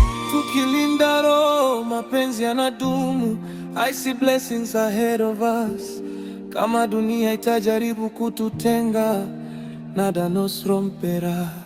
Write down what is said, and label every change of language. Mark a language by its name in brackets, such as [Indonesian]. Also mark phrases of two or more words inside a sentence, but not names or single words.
[Swahili] Tukilinda roho, mapenzi yanadumu. [English] I see blessings ahead of us. [Swahili] Kama dunia itajaribu kututenga, [Spanish] nada nos romperá.